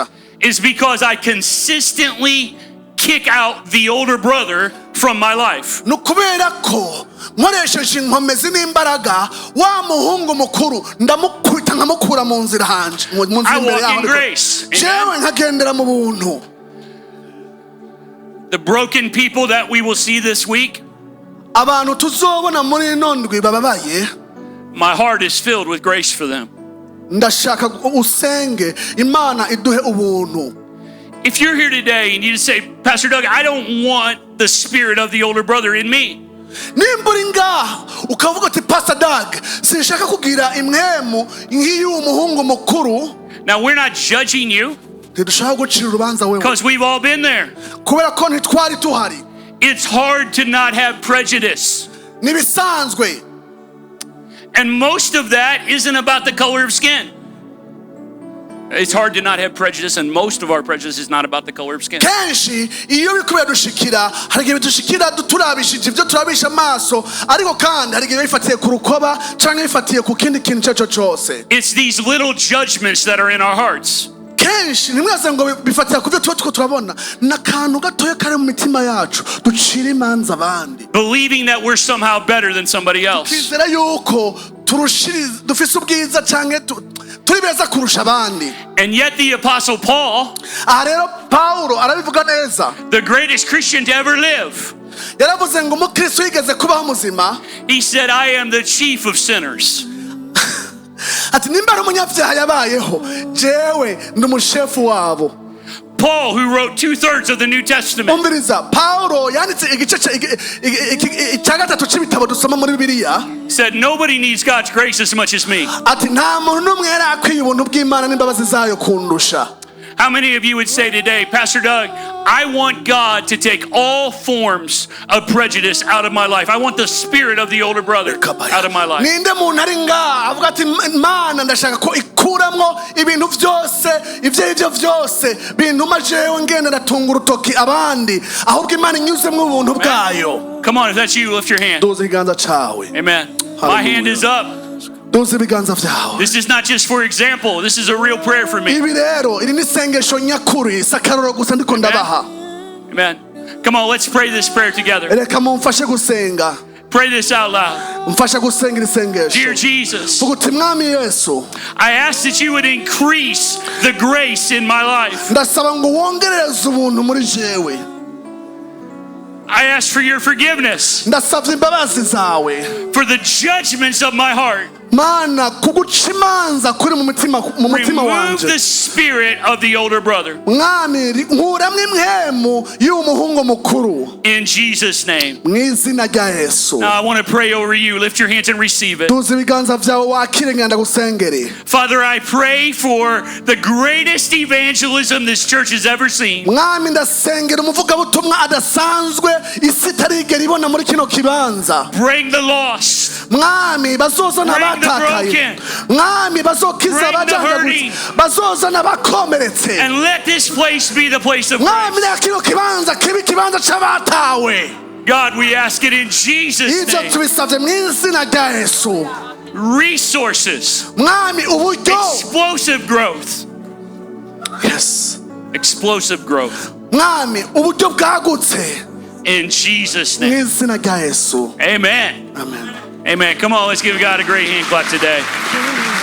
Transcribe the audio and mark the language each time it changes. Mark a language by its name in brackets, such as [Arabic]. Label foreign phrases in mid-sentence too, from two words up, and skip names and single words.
[English] is because I consistently kick out the older brother from my life. [Rundi] nukubera ko nkoresheje inkomezi n'imbaraga wa muhungu mukuru ndamukubita nkamukura mu nzira hanje mu nzira [English] I [Rundi] imbere [English] walk [Rundi] yaho [English] in grace. [Rundi] jewe nkagendera mu buntu [English] The broken people that we will see this week, [Rundi] abantu tuzobona muri ino ndwi bababaye [English] my heart is filled with grace for them. [Rundi] ndashaka usenge Imana iduhe ubuntu [English] If you're here today and you just say, Pastor Doug, I don't want the spirit of the older brother in me. [Rundi] nimba uri ngaha ukavuga uti Pastor Doug sinshaka kugira imwemu nk'iy'uwo muhungu mukuru [English] Now, we're not judging you [Rundi] ntidushaka gucira urubanza wewe [English] because we've all been there. [Rundi] kubera ko ntitwari tuhari [English] It's hard to not have prejudice. [Rundi] nibisanzwe [English] And most of that isn't about the color of skin. It's hard to not have prejudice, and most of our prejudice is not about the color of skin. [Rundi] kenshi iyo biriko biradushikira hari igihe bidushikira turabishije ibyo turabisha amaso ariko kandi hari igihe bifatiye ku rukoba canke bifatiye ku kindi kintu icyo cyose [English] It's these little judgments that are in our hearts. [Rundi] kenshi nimwese ngo bifatira ku byo tuba turiko turabona n'akantu gatoya kari mu mitima yacu ducira imanza abandi [English] Believing that we're somehow better than somebody else. [Rundi] twizera yuko turushiriza dufise ubwiza canke turi beza kurusha abandi [English] And yet the Apostle Paul, [Rundi] aha rero Pawulo arabivuga neza [English] the greatest Christian to ever live, [Rundi] yaravuze ngo umukristo yigeze kubaho muzima [English] he said, I am the chief of sinners. [Rundi] ati nimba ari umunyabyaha yabayeho jewe ndi umushefu wabo [English] Paul, who wrote 2/3 of the New Testament, [Rundi] umviriza Pawulo yanditse igice cya gatatu cy'ibitabo dusoma muri Bibiliya [English] said, nobody needs God's grace as much as me. [Rundi] ati nta muntu n'umwe yari akwiye ubuntu bw'Imana n'imbabazi zayo kundusha [English] How many of you would say today, Pastor Doug, I want God to take all forms of prejudice out of my life. I want the spirit of the older brother out of my life. [Rundi] ninde muntu ari ngaha avuga ati Imana ndashaka ko ikuramwo ibintu byose ibyo byose bintuma jewe ngenda ndatunga urutoki abandi ahubwo Imana inyuzemwo ubuntu bwayo [English] Come on, if that's you, lift your hand. [Rundi] duze ikiganza cawe [English] Amen. My hand is up. [Rundi] duze ibiganza vyawe [English] This is not just for example. This is a real prayer for me. [Rundi] ibi rero iri ni isengesho nyakuri sakaroro gusa ndiko ndabaha [English] Amen. Come on, let's pray this prayer together. [Rundi] reka mumfashe gusenga [English] Pray this out loud. [Rundi] mfasha gusenga [English] Dear [Rundi] isengesho [English] Jesus, [Rundi] vuga uti mwami yesu [English] I ask that you would increase the grace in my life. [Rundi] ndasaba ngo wongereze ubuntu muri jewe [English] I ask for your forgiveness [Rundi] ndasabye imbabazi zawe [English] for the judgments of my heart. [Rundi] mana kuguca imanza kuri mu mutima [English] Remove [Rundi] wanje [English] the spirit of the older brother. [Rundi] mwami nkuramwo impwemu y'umuhungu mukuru [English] In Jesus' name. [Rundi] mu izina rya yesu [English] Now I want to pray over you. Lift your hands and receive it. [Rundi] tuzi ibiganza vyawe wakire ngenda gusengere [English] Father, I pray for the greatest evangelism this church has ever seen. [Rundi] mwami ndasengera umuvugabutumwa adasanzwe isi itarigera ibona muri kino kibanza [English] Bring the lost. [Rundi] mwami bazozana abatakaye mwami bazokiza abajanjaguzi bazozana abakomeretse [English] And let this place be the place of [Rundi] mwami [English] grace. [Rundi] reka kino kibanza kibe ikibanza c'abatawe [English] God, we ask it in Jesus' [Rundi] ivyo [English] name. [Rundi] tubisavye mu izina rya yesu [English] Resources. [Rundi] mwami uburyo [English] Explosive growth. yes Explosive growth. [Rundi] mwami uburyo bwagutse [English] In Jesus' [Rundi] mu [English] name. [Rundi] izina rya yesu [English] Amen. [Rundi] amen [English] Amen. Come on, let's give God a great hand clap today.